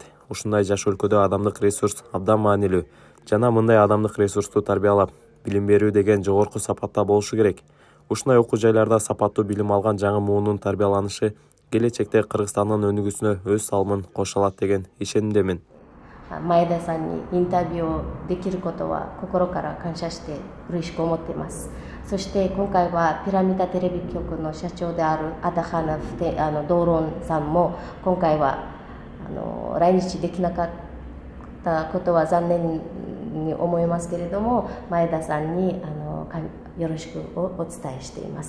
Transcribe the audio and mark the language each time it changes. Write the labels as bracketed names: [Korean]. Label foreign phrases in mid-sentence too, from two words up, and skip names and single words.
[Kyrgyz] Ушундай жаш өлкөдө адамдык ресурс абдан маанилүү. Жана мындай адамдык ресурсту тарбиялап, билим берүү деген жогорку сапатта болушу керек. Ушундай окуу жайларда сапаттуу билим алган жаңы муунун тарбияланышы келечекте Кыргызстандын өнүгүүсүнө өз салымын кошо алат деген ишенимдемин. [Japanese] Маэда-сан にインタビューをできることは心から感謝して嬉しく思っています。そして今回はピラミダテレビ局の社長であるアダハナドーロンさんも今回は来日できなかったことは残念に思いますけれども、前田さんによろしくお伝えしています。